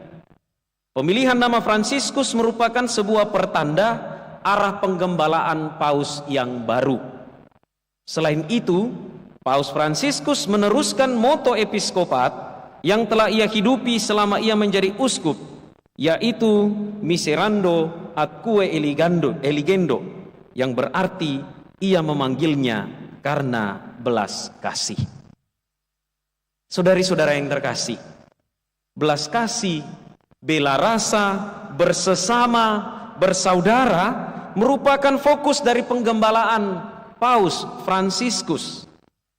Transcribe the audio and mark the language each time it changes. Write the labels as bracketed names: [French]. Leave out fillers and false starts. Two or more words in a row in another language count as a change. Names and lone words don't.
[Indonesian] Pemilihan nama Fransiskus merupakan sebuah pertanda arah penggembalaan paus yang baru. Selain itu, Paus Fransiskus meneruskan moto episkopat yang telah ia hidupi selama ia menjadi uskup, yaitu [Latin] miserando atque eligendo, [Indonesian] yang berarti ia memanggilnya karena belas kasih. Saudari-saudara yang terkasih, belas kasih, bela rasa, bersesama, bersaudara merupakan fokus dari penggembalaan Paus Fransiskus